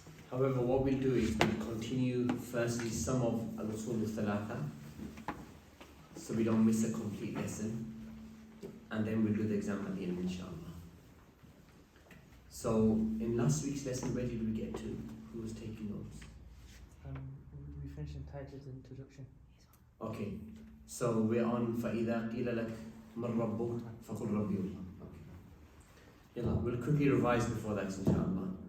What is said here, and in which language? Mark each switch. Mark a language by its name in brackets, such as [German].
[English] However, what we'll do is we'll continue firstly some of Al-Usool Ath-Thalaatha, so we don't miss a complete lesson, and then we'll do the exam at the end, inshallah. So, in last week's lesson, where did we get to? Who was taking notes? We finished in titles and introduction. Okay, so we're on [Arabic] فَإِذَا قِيلَ لَكَ مَنْ رَبُّكَ فَقُلْ رَبِّي اللَّهُ. [English] Okay. Yalla, we'll quickly revise before that, inshallah.